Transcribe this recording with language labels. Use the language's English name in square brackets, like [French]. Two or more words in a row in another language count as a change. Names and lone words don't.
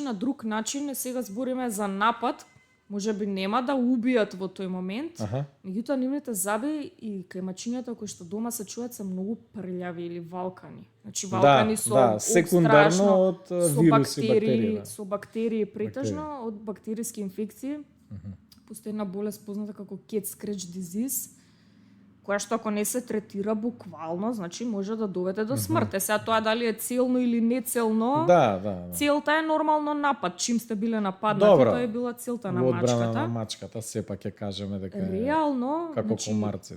[Macedonian] На друг начин, сега збориме за напад, може би нема да убијат во тој момент, меѓутоа нивните заби и кајмачињата кои што дома се чуат се многу прљави или валкани. Значи валкани секундарно од вируси, бактерии. Со бактерии претежно, од бактериски инфекции. Постои една болест позната како [English] cat scratch disease, [Macedonian] која што ако не се третира буквално, значи може да доведе до смрт. Сега тоа дали е целно или нецелно, целта е нормално напад. Чим сте биле нападнати, тоа е била целта на мачката. Одбрана на мачката, сепак ќе кажеме дека е реално, како комарците.